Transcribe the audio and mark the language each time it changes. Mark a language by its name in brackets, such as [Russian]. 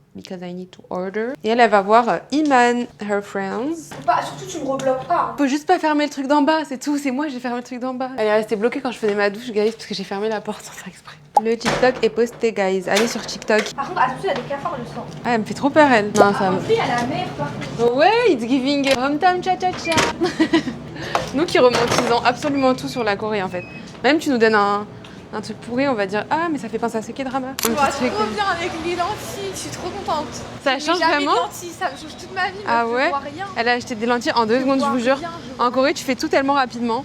[English] Because I need to order. [French] Et elle va voir Iman, [English] her friends. [French] Bah, surtout, tu me rebloques pas. Faut juste pas fermer le truc d'en bas, c'est tout. C'est moi, j'ai fermé le truc d'en bas. Elle est restée bloquée quand je faisais ma douche, guys, parce que j'ai fermé la porte sans faire exprès. Le TikTok est posté, guys. Allez sur TikTok. Par contre, attention, il y a des cafards le sang. Ah, elle me fait trop peur, elle. Non, ça me... Elle a la mer, par contre. [English] Ouais, it's giving hometown cha-cha-cha. [French] Nous qui romantisons absolument tout sur la Corée, en fait. Même tu nous donnes un truc pourri, on va dire ah mais ça fait penser à ce K-drama. Je vois trop bien avec les lentilles, je suis trop contente. Ça change jamais vraiment. de lentilles, ça me change toute ma vie. Ah meuf, ouais. je vois rien. Elle a acheté des lentilles en 2 secondes, je vous jure. En Corée, tu fais tout tellement rapidement.